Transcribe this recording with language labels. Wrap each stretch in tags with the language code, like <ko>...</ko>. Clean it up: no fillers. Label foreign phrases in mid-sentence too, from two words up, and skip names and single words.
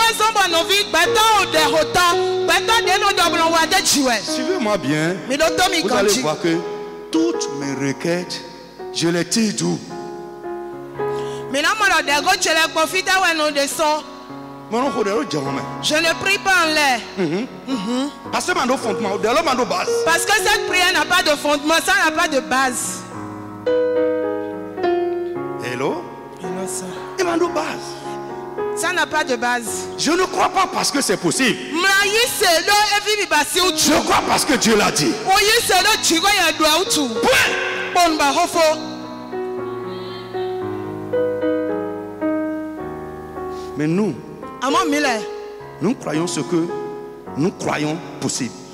<fr>Suivez-moi bien, vous allez voir que toutes mes requêtes, je les tire d'où? Je ne prie pas en l'air. Parce que cette prière n'a pas de fondement, ça n'a pas de base.</fr> <en>Hello? Hello, sir.</en> <fr>Ça n'a pas de base. Je ne crois pas parce que c'est possible. Je crois parce que Dieu l'a dit. Point. Mais nous croyons ce que nous croyons possible.</fr>